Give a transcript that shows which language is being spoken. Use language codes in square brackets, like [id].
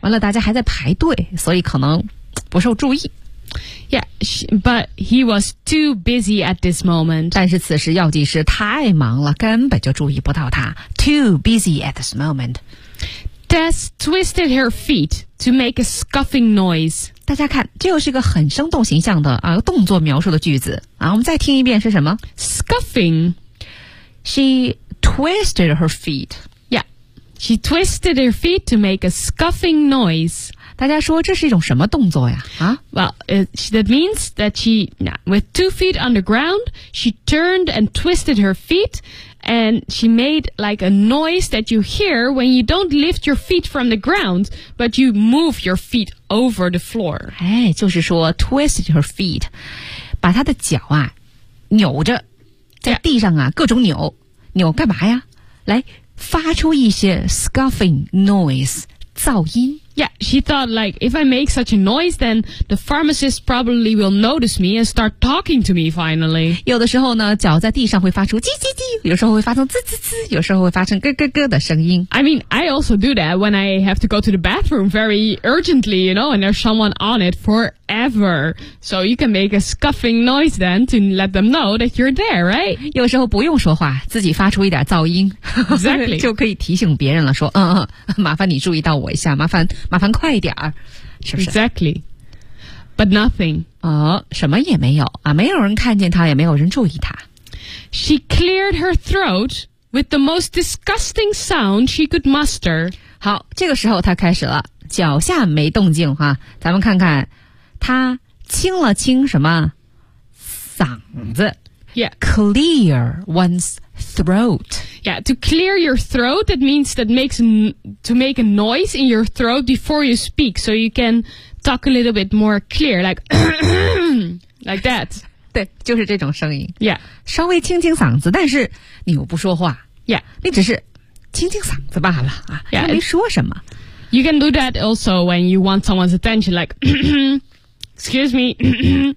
[zh] 完了，大家还在排队，所以可能。不受注意 [en] but he was too busy at this moment. [zh] 但是此时药剂师太忙了，根本就注意不到他。 [en] Too busy at this moment. Tess twisted her feet to make a scuffing noise. [zh] 大家看，这又是一个很生动形象的啊动作描述的句子啊。我们再听一遍是什么 [en] ？Scuffing. She twisted her feet. Yeah, she twisted her feet to make a scuffing noise. [zh] 大家说这是一种什么动作呀？啊 [en] ？Well, that means that she, with two feet on the ground, she turned and twisted her feet, and she made like a noise that you hear when you don't lift your feet from the ground, but you move your feet over the floor. [zh] 哎，就是说 [en] twisted her feet, [zh] 把她的脚啊扭着，在地上啊、各种扭扭干嘛呀？来发出一些 [en] scuffing noise [zh] 噪音。 [en] Yeah, she thought like, if I make such a noise, then the pharmacist probably will notice me and start talking to me finally. [zh] 有的时候呢，脚在地上会发出叽叽叽，有时候会发出滋滋滋，有时候会发成咯咯咯的声音。 [en] I mean, I also do that when I have to go to the bathroom very urgently, you know, and there's someone on it forever. So you can make a scuffing noise then to let them know that you're there, right? [zh] 有时候不用说话，自己发出一点噪音。 [en] Exactly. [zh] 就可以提醒别人了，说麻烦你注意到我一下，麻烦快一点儿，是不是 [en] ？Exactly, but nothing. [zh] 什么也没有啊，没有人看见他，也没有人注意他。 [en] She cleared her throat with the most disgusting sound she could muster. [zh] 好，这个时候她开始了，脚下没动静哈，咱们看看，她清了清什么？嗓子。 [en] Yeah. Clear one's throat. Yeah, to clear your throat, that means that makes to make a noise in your throat before you speak, so you can talk a little bit more clear, like, like that. [zh] 对，就是这种声音。 [en] Yeah. [zh] 稍微清清嗓子，但是你又不说话。 [en] Yeah. [zh] 你只是清清嗓子罢了啊，又、没说什么。 [en] You can do that also when you want someone's attention, like, excuse me.